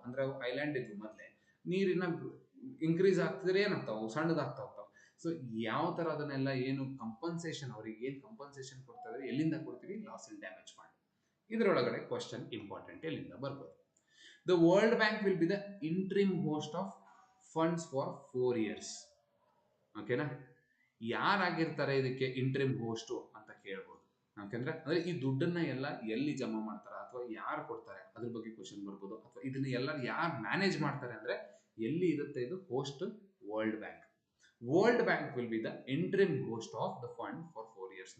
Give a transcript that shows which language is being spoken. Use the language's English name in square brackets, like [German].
[Kannada] ಅಂದ್ರೆ ಅವು ಐಲ್ಯಾಂಡ್ ಇದ್ವು ಮೊದಲೇ, ನೀರಿನ ಇನ್ಕ್ರೀಸ್ ಆಗ್ತಿದ್ರೆ ಏನಾಗ್ತಾವ? ಸಣ್ಣದಾಗ್ತಾ ಹೋಗ್ತಾವ. ಸೊ ಯಾವ ತರ ಅದನ್ನೆಲ್ಲ ಏನು ಕಂಪನ್ಸೇಷನ್, ಅವ್ರಿಗೆ ಏನ್ ಕಂಪನ್ಸೇಷನ್ ಕೊಡ್ತಾ ಇದ್ರೆ ಎಲ್ಲಿಂದ ಕೊಡ್ತೀವಿ? Loss and damage fund. ಇದರೊಳಗಡೆ ಕ್ವಶನ್ ಇಂಪಾರ್ಟೆಂಟ್ ಎಲ್ಲಿಂದ ಬರ್ಬೋದು? [English] The World Bank will be the interim host of funds for 4 years. [Kannada] ಓಕೆನಾ? ಯಾರಾಗಿರ್ತಾರೆ ಇದಕ್ಕೆ ಇಂಟ್ರಿಮ್ ಹೋಸ್ಟ್ ಅಂತ ಕೇಳ್ಬೋದು. ಯಾಕಂದ್ರೆ ಅಂದ್ರೆ ಈ ದುಡ್ಡನ್ನ ಎಲ್ಲ ಎಲ್ಲಿ ಜಮಾ ಮಾಡ್ತಾರೆ ಅಥವಾ ಯಾರು ಕೊಡ್ತಾರೆ ಅದ್ರ ಬಗ್ಗೆ ಕ್ವಶನ್ ಬರ್ಬೋದು. ಅಥವಾ ಇದನ್ನ ಎಲ್ಲ ಯಾರು ಮ್ಯಾನೇಜ್ ಮಾಡ್ತಾರೆ ಅಂದ್ರೆ ಎಲ್ಲಿ ಇರುತ್ತೆ ಇದು? [English] Host world bank. World bank will be the interim host of the fund for 4 years.